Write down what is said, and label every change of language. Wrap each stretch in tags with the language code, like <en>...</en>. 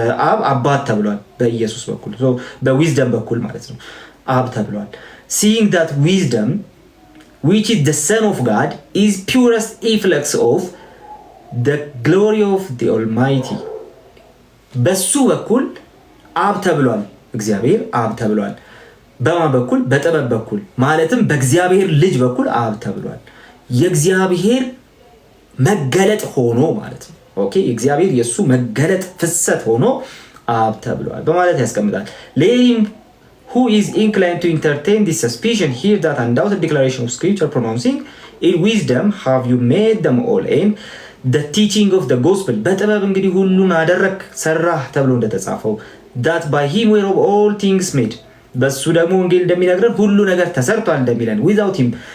<am>አብ አባት ተብሏል በኢየሱስ በኩል በዊዝደም በኩል ማለት ነው አብ ተብሏል።</am> <en>seeing that wisdom which is the son of God is purest efflux of the glory of the Almighty.</en> <am>በሱ በኩል አብ ተብሏል። እግዚአብሔር አብ ተብሏል። በማን በኩል? በጥበብ በኩል ማለትም በእግዚአብሔር ልጅ በኩል አብ ተብሏል። የእግዚአብሔር መገለጥ ሆኖ ማለት ነው። ኦኬ እግዚአብሔር የሱ መገለጥ ፍሰት ሆኖ</am> <en>አብ ተብሏል በማለት ያስቀምጣል። ሌም who is inclined to entertain this suspicion here that undoubted declaration of scripture pronouncing in wisdom have you made them all and the teaching of the gospel</en> <am>በጥበብ እንግዲህ ሁሉን አደረክ ሰራህ ተብሎ እንደተጻፈው</am> <en>that by him were all things made</en> <am>በሱ ደግሞ ወንጌል እንደሚነግረን ሁሉ ነገር ተሰርቷል እንደሚለን</am> <en>without him</en>